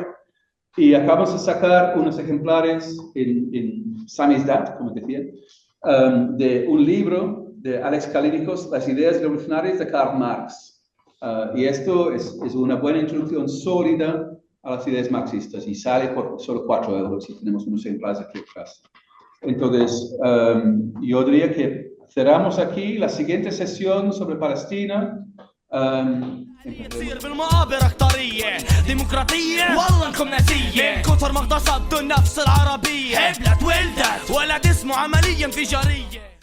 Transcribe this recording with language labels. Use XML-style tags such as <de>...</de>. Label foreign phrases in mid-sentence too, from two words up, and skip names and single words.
<es>Y acabamos de sacar unos ejemplares en samizdat, como decía, de un libro de Alex Kalinikos, Las ideas revolucionarias de Karl Marx. Y esto es una buena introducción sólida a las ideas marxistas y sale por solo 4 euros y tenemos unos ejemplares aquí atrás. Entonces, yo diría que cerramos aquí la siguiente sesión sobre Palestina.</es> <ar>تصير بالمقابر اختارية ديمقراطية والله انكم ناسية من كثر ما اغتصبتوا النفس العربية حبلت ولدت ولد اسمه عملية انفجارية</ar>